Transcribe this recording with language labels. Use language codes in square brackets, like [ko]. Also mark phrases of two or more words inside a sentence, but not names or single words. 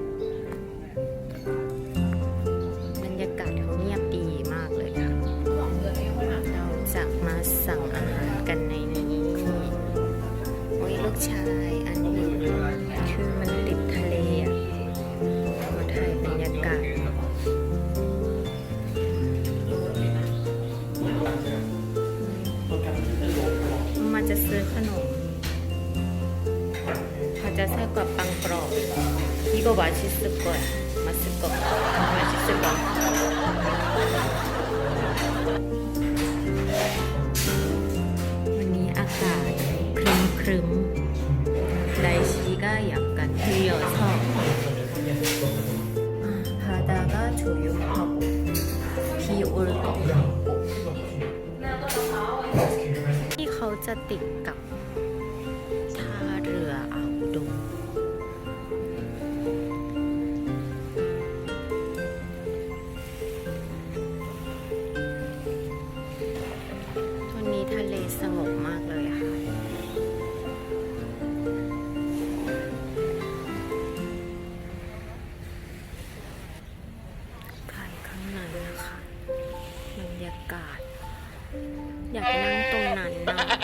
[th] บรรยากาศเขาเงียบดีมากเลยค่ะเราจะมาสั่งอาหารกันในนี้โอ้ยลูกชายอันนี้คือมันติดทะเลอ่ะมาถ่ายบรรยากาศมาจะซื้อขนม เขาจะใส่กับปังกรอบ [ko] 이거 맛있을 거야 맛있을 거 맛있을 거 [th] วันนี้อากาศครึ้ม [ko] 날씨가 약간 흐려서 바다가 조용하고 비 올 것 같고 [th] ที่เขาจะติดกับท่าเรืออ่าวอุดม วันนี้ทะเลสงบมากเลยค่ะภายข้างในนะคะบรรยากาศอยากนั่งตรงนั้นนะ